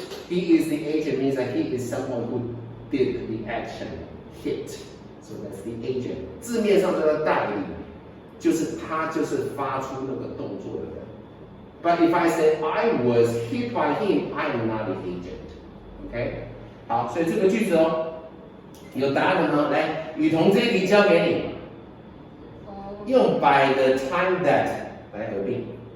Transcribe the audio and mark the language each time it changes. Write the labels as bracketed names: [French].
[English] He is the agent means that he is someone who did the action, hit. So that's the agent. [Chinese] 字面上叫做代理，就是他就是发出那个动作的人。 [English] But if I say I was hit by him, I am not the agent. OK？ [Chinese] 好，所以这个句子哦，有答案了吗？来，雨桐这一题交给你。用 by the time that 来合并。